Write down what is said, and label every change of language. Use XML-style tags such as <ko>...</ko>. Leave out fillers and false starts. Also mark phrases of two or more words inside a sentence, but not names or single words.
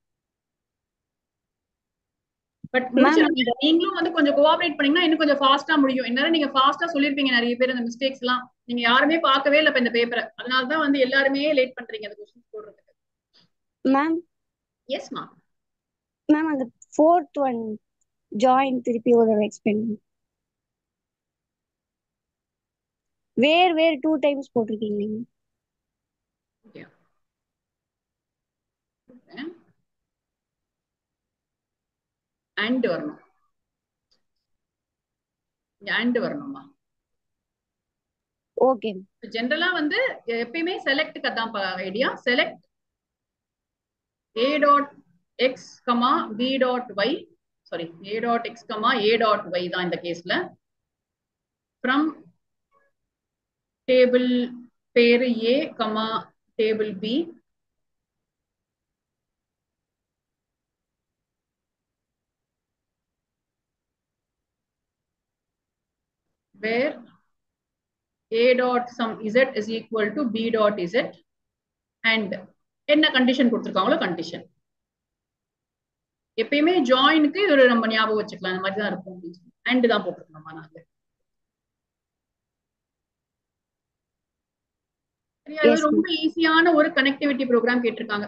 <ta>பட் நீங்களும் வந்து கொஞ்சம் கோஆபரேட் பண்ணீங்கன்னா இன்னும் கொஞ்சம் ஃபாஸ்டா முடியும். என்ன நீங்க ஃபாஸ்டா சொல்லிருப்பீங்க நிறைய பேர் இந்த மிஸ்டேக்ஸ் எல்லாம். நீங்க யாருமே பார்க்கவே இல்லை இந்த பேப்பரை. அதனால தான் வந்து எல்லாருமே லேட் பண்றீங்க அந்த क्वेश्चंस போடுறதுக்கு. மேம் எஸ் மா. மேம் அந்த fourth one join திருப்பி ஒரு எக்ஸ்பிளைன்.</ta> <en>where 2 times</en> <ta>போட்டிருக்கீங்க நீங்க. ஓகே. அண்ட் வரணும். அண்ட் வரணுமா? ஓகே. ஜெனரலா வந்து எப்பயுமே செலக்ட்க்கு அதான் ஐடியா.</ta> <en>select a dot x, b dot y, sorry a dot x, a dot y</en> <ta>தான் இந்த கேஸ்ல.</ta> <en>from table பேரு a, table b, where a dot some z is equal to b dot z and</en> <ta>என்ன கண்டிஷன் கொடுத்திருக்காங்களோ கண்டிஷன். எப்பயுமே ஜாயினுக்கு இது ஒரு நம்ம ஞாபகம் வச்சுக்கலாம். இந்த மாதிரி தான் இருக்கும். அண்ட் தான் போட்டிருக்கோம் நாங்க. ரொம்ப ஈஸியான ஒரு</ta> <en>connectivity program</en> <ta>கேட்டிருக்காங்க.</ta>